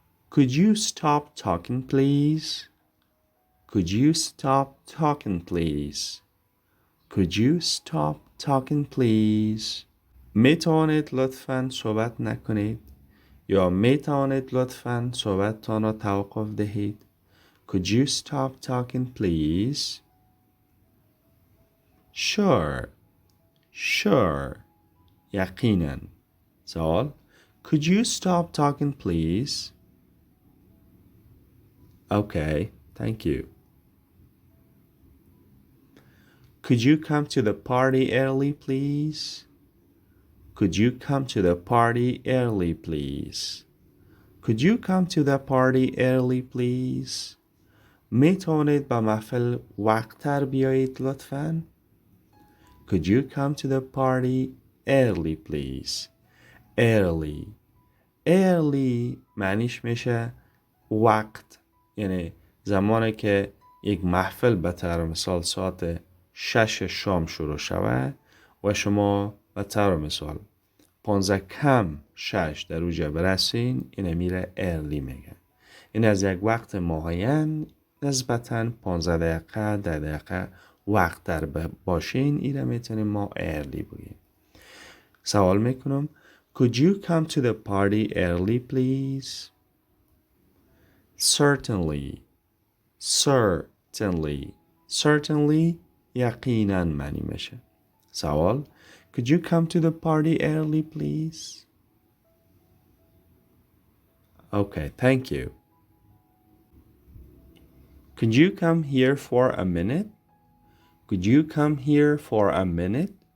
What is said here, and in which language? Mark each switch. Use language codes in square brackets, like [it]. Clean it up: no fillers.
[en] Could you stop talking please? Could you stop talking please? Could you stop talking please? [fa] میتوانید لطفاً صحبت نکنید یا میتوانید لطفاً صحبتتان را توقف دهید. [en] Could you stop talking please? Sure. Sure. [fa] یقیناً. سوال. [en] Could you stop talking please? Okay, thank you. Could you come to the party early please? Could you come to the party early please? Could you come to the party early please? [fa] میتوانید به محفل وقت‌تر بیایید لطفاً؟ [en] Could you come to the party early please? Early. [fa] Early معنیش میشه وقت، یعنی زمانی که یک محفل به طور مثال ساعت 6 شام شروع شود و شما به طور مثال 15 کم 6 در اوجه برسین، اینه میره early میگن. این از یک وقت معین نسبتاً 15 دقیقه 10 دقیقه وقت در باشین، اینه میتونیم ما early بگیم. سوال میکنم [en] Could you come to the party early please? Certainly. Certainly. [fa] Certainly یقیناً معنی میشه. [en] سوال Could you come to the party early please? Okay, thank you. Could you come here for a minute? Could you come here for a minute?